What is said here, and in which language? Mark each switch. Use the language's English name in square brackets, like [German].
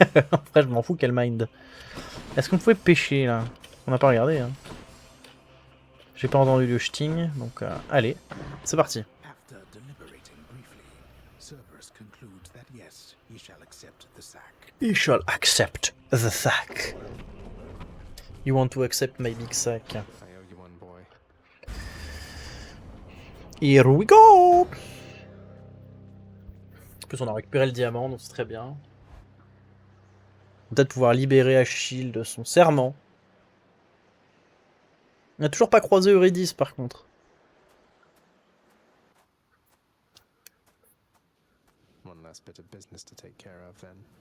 [French] En vrai, je m'en fous qu'elle mind. Est-ce qu'on pouvait pêcher là? On n'a pas regardé, hein. J'ai pas entendu le sting, donc allez, c'est parti. [English] After deliberating briefly, Cerberus concludes that yes, he shall accept the sack. He shall accept the sack. You want to accept my big sack? I owe you one, boy. Here we go! [French] En plus, on a récupéré le diamant, donc c'est très bien. Peut-être pouvoir libérer Achille de son serment. On n'a toujours pas croisé Eurydice, par contre. [English] One last bit of business to take care of then.